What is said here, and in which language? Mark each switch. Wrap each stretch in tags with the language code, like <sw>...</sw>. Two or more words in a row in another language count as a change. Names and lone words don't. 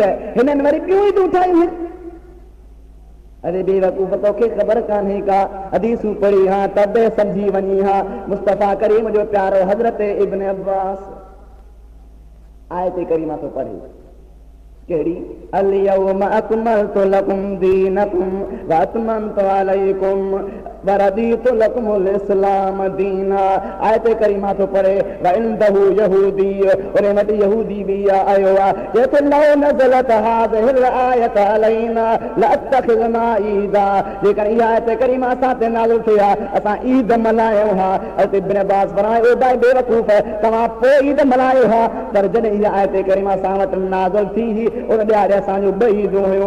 <sd>हिननि वरी ॿियूं ईदूं ठाहियूं आहिनि। अरे बेवकूफ़, तोखे ख़बर कान्हे का हदीसूं पढ़ी हा तबे सम्झी वञी हा। मुस्तफ़ा करीम जो प्यारो हज़रत इब्न अब्बास आयत करीमा तो पढ़े कहिड़ी</sd> <ar>اليوم أكملت لكم دينكم وأتممت عليكم ورضيت لكم الإسلام دينا.</ar> <sd>आयत करीमा तो पढ़े</sd> <ar>وعنده يهودي,</ar> <sd>उन वटि यहूदी भी आयो आहे जेको</sd> <ar>لو نزلت هذه الآية علينا لاتخذنا عيدا.</ar> <sd>जेकर इहा आयत करीमा असां ते नाज़िल थी आहे असां ईद मल्हायूं हा। हज़रत इब्न अब्बास फरमाए ओ भाई बेवकूफ़, तव्हां पोइ ईद मल्हायो हा, पर जॾहिं इहा आयत करीमा असां वटि नाज़िल थी उन ॾियारे असांजो ॿई ईदूं हुयूं।</sd>